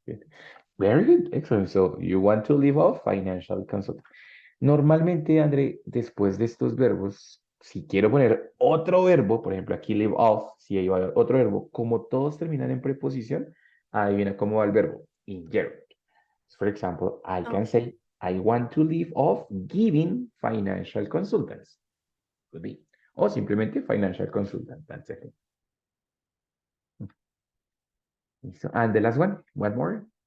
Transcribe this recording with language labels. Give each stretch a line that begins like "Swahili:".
English: Good. Very good. Excellent. So you want to leave off financial consultant.
Spanish: Normalmente, André, después de estos verbos, si quiero poner otro verbo, por ejemplo, aquí leave off, si ahí va otro verbo, como todos terminan en preposición, adivina cómo va el verbo.
English: In gerund. For example, I can Okay. say, I want to leave off giving financial consultants. Could be.
Spanish: O simplemente
English: financial consultant. That's it. So, and the last one more.